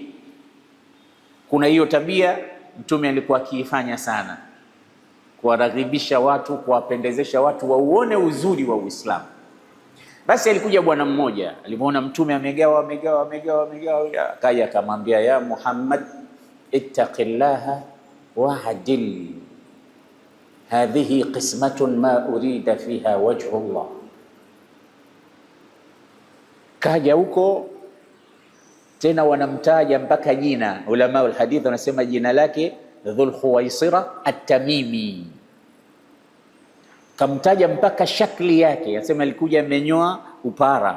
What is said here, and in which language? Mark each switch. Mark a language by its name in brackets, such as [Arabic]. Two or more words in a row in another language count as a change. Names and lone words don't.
[Swahili] Kuna hiyo tabia mtume alikuwa akiifanya sana, kuwaraghibisha watu, kuwapendezesha watu wauone uzuri wa Uislamu. Basi alikuja bwana mmoja, alimuona mtume amegawa, akaja akamwambia, [Arabic] يا محمد اتق الله واعدل هذه قسمة ما أريد فيها وجه الله. [Swahili] Kaja huko tena wanamtaja mpaka jina. [Arabic] علماء والحديث [Swahili] wanasema jina lake Dhul Khuwaisira At-Tamimi. Kamtaja mpaka shakli yake, anasema alikuja amenyoa upara.